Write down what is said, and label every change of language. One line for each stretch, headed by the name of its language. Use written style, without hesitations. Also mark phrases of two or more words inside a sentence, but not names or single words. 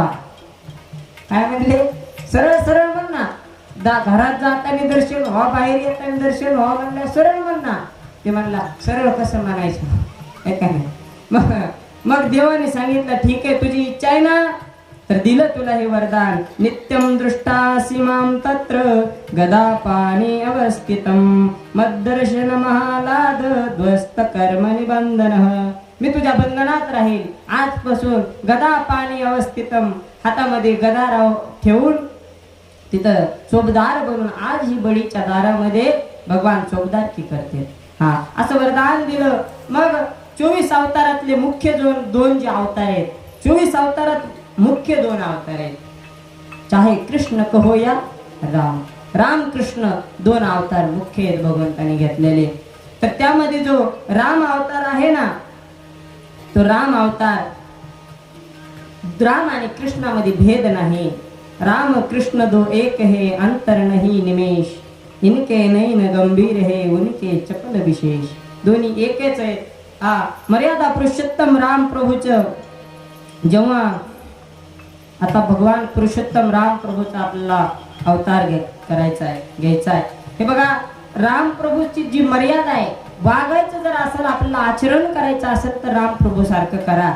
Marathi: काय म्हणले? सरळ सरळ म्हण ना. घरात जाताना दर्शन व्हा, बाहेर येताना दर्शन व्हा म्हणलं सरळ म्हण ना. ते म्हणला सरळ कसं म्हणायचं काय नाही. मग देवाने सांगितलं ठीक आहे तुझी इच्छा आहे ना, तर दिलं तुला हे वरदान.
Sanskrit: नित्यम दृष्टा सीमां तत्र गदा पाणी अवस्थितम मद्दर्शन महालाद ध्वस्त कर्म निबंधन.
Marathi: मी तुझ्या बंधनात राहील. आजपासून
Sanskrit: गदा पाणी अवस्थितम,
Marathi: हातामध्ये गदा ठेवून तिथं चोपदार बनून आज ही बळीच्या दारामध्ये भगवान चोपदारकी करते. असं वरदान दिलं. मग 24 अवतारातले मुख्य 2 जे अवतार आहेत, 24 अवतारात मुख्य 2 अवतार आहेत.
Hindi: चाहे कृष्ण कहो या राम,
Marathi: राम कृष्ण 2 अवतार मुख्य आहेत भगवंताने घेतलेले. तर त्यामध्ये जो राम अवतार आहे ना, तो राम अवतार, राम आणि कृष्णामध्ये भेद नाही.
Hindi: राम कृष्ण 2 एक है, अंतर नहीं निमेष. इनके नैन गंभीर है, उनके चपल विशेष.
Marathi: दोन्ही एकच आहेत. मर्यादा पुरुषोत्तम राम प्रभूच जेव्हा आता भगवान पुरुषोत्तम राम प्रभूचा आपल्याला अवतार करायचा आहे, घ्यायचा आहे. हे बघा राम प्रभूची जी मर्यादा आहे, वागायचं जर असेल आपल्याला आचरण करायचं असेल तर राम प्रभू सारखं करा.